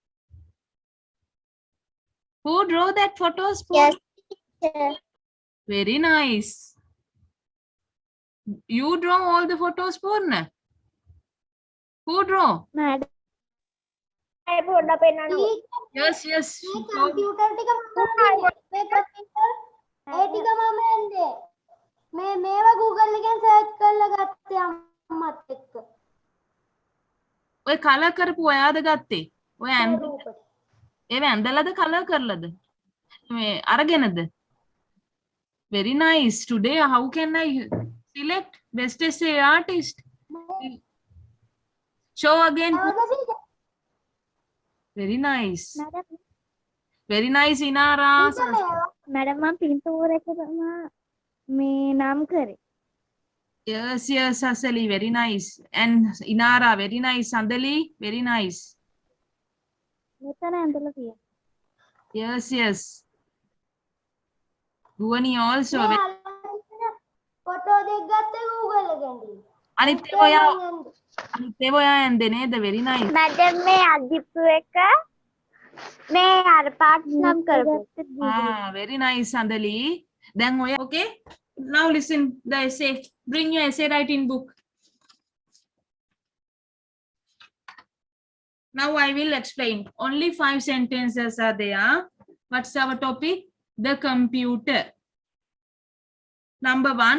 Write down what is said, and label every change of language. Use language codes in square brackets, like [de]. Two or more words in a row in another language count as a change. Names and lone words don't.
[en] Who drew that photos? Purna? Yes, teacher. Very nice. You draw all the photos, Purna? Who draw? [si] මැඩම් [en] I put up in a Yes. [si] මේ කම්පියුටර් ටික මම මේක teacher ඒ ටික මම එන්නේ මේවා Google එකෙන් සර්ච් කරලා ගත්තේ අම්මත් එක්ක ඔය කලර් කරපු ඔයාද ගත්තේ? ඔය ඒව ඇඳලාද කලර් කරලාද? මේ අරගෙනද? [en] Very nice. Today how can I select best essay artist? Show again. Very nice. Very nice, Inara. [si] මැඩම් මම පින්තූර එක තමයි මේ නම් කරේ. [en] Yes, Asali, very nice. And Inara, very nice. Sandali, very nice. [si] මෙතන ඇඳලා තියෙනවා. [en] Yes. Guvani also. [si] ෆොටෝ දෙක ගත්තේ Google එකෙන් අනිත් ඒවා ඔයා ඇන්දේ නේද? [en] Very nice. [si] Madam, may අදිපු එක මේ අර පාට් නම් කරපු. [en] Very nice, Sandali. Then ඔයා okay? Now listen the essay. Bring your essay writing book. Now I will explain. Only 5 sentences are there. What's our topic? the computer. Number 1.